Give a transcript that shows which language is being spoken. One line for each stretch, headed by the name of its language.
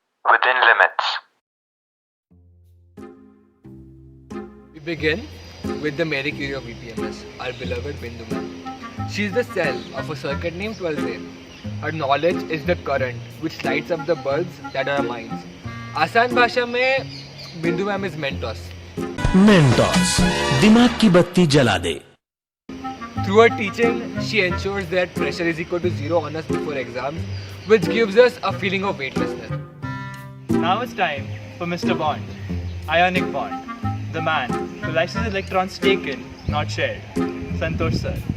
English: Within limits. We begin with the Mary Curie of VPMS, our beloved Bindu ma'am. She is the cell of a circuit named 12A. Her knowledge is the current which lights up the bulbs that are our minds.
Hindi: आसान भाषा में बिंदु ma'am
English: is Mentos.
Hindi: Mentos, दिमाग की बत्ती जला दे।
English: Through her teaching, she ensures that pressure is equal to 0 on us before exams, which gives us a feeling of weightlessness. now it's time for Mr. Bond, Ionic Bond, the man who likes his electrons taken, not shared, Santosh sir.